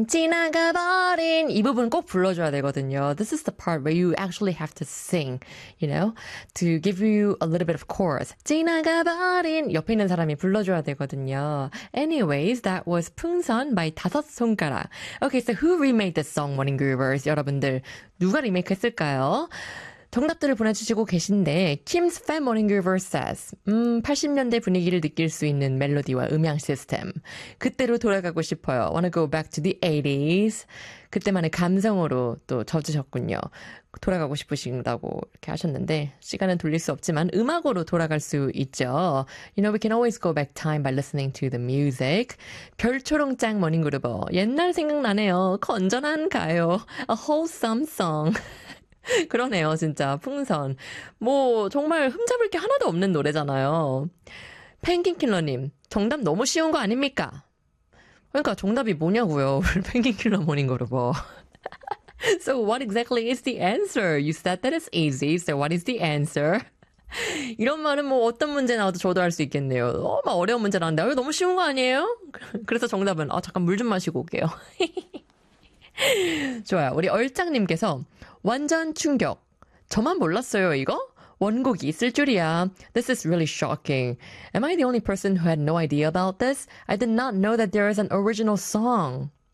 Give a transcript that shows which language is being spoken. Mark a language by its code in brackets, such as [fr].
[ko] 지나가버린 이 부분 꼭 불러줘야 되거든요. [en] This is the part where you actually have to sing, you know, to give you a little bit of chorus. [ko] 지나가버린 옆에 있는 사람이 불러줘야 되거든요. [en] Anyways, that was 풍선 by 다섯 손가락. Okay, so who remade this song, Morning Groovers? [ko] 여러분들, 누가 리메이크했을까요? 정답들을 보내주시고 계신데, Kim's Fan Morning Groover says, 80년대 분위기를 느낄 수 있는 멜로디와 음향 시스템. 그때로 돌아가고 싶어요. [en] Wanna go back to the 80s. [ko] 그때만의 감성으로 또 젖으셨군요. 돌아가고 싶으신다고 이렇게 하셨는데, 시간은 돌릴 수 없지만, 음악으로 돌아갈 수 있죠. [en] You know, we can always go back time by listening to the music. [ko] 별초롱짱 Morning Groover. 옛날 생각나네요. 건전한 가요. [en] A wholesome song. [ko] 그러네요, 진짜. [en] 풍선. [ko] 뭐, 정말 흠잡을 게 하나도 없는 노래잖아요. 펭귄킬러님, 정답 너무 쉬운 거 아닙니까? 그러니까 정답이 뭐냐고요. [en] 펭귄킬러 모닝그룹. So, what exactly is the answer? You said that it's easy, so what is the answer? [ko] 이런 말은 뭐 어떤 문제 나와도 저도 할수 있겠네요. 너무 어려운 문제 나왔는데, 아, 너무 쉬운 거 아니에요? 그래서 정답은, 아, 잠깐 물좀 마시고 올게요. 좋아요. 우리 얼짱님께서 완전 충격. 저만 몰랐어요, 이거? 원곡이 있을 줄이야. [en] This is really shocking. Am I the only person who had no idea about this? I did not know that there is an original song.